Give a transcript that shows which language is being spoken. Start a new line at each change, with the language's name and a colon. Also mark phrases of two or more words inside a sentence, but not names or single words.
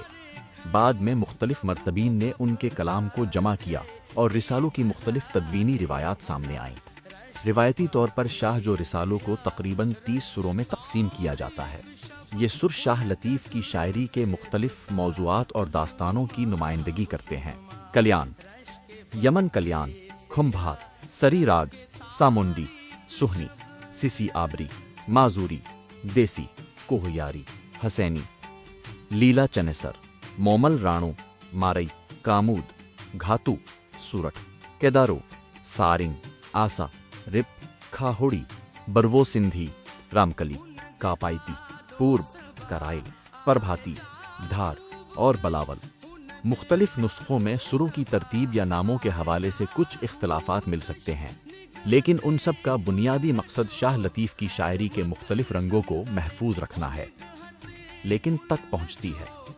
Urdu: بعد میں مختلف مرتبین نے ان کے کلام کو جمع کیا اور رسالوں کی مختلف تدوینی روایات سامنے آئیں۔ روایتی طور پر شاہ جو رسالوں کو تقریباً 30 سروں میں تقسیم کیا جاتا ہے۔ یہ سر شاہ لطیف کی شاعری کے مختلف موضوعات اور داستانوں کی نمائندگی کرتے ہیں۔ کلیان، یمن کلیان، کھمبھات، سری راگ، سامونڈی، سہنی، سسی آبری، معذوری، دیسی، کوہیاری، حسینی، لیلا چنیسر، مومل رانو، مارئی، کامود، گھاتو، سورٹ، کیدارو، سارنگ، آسا، رپ، کھاہوڑی، برو سندھی، رامکلی، کاپائتی، پورب، کرائل، پربھاتی، دھار اور بلاول۔ مختلف نسخوں میں سروں کی ترتیب یا ناموں کے حوالے سے کچھ اختلافات مل سکتے ہیں۔ لیکن ان سب کا بنیادی مقصد شاہ لطیف کی شاعری کے مختلف رنگوں کو محفوظ رکھنا ہے، لیکن تک پہنچتی ہے۔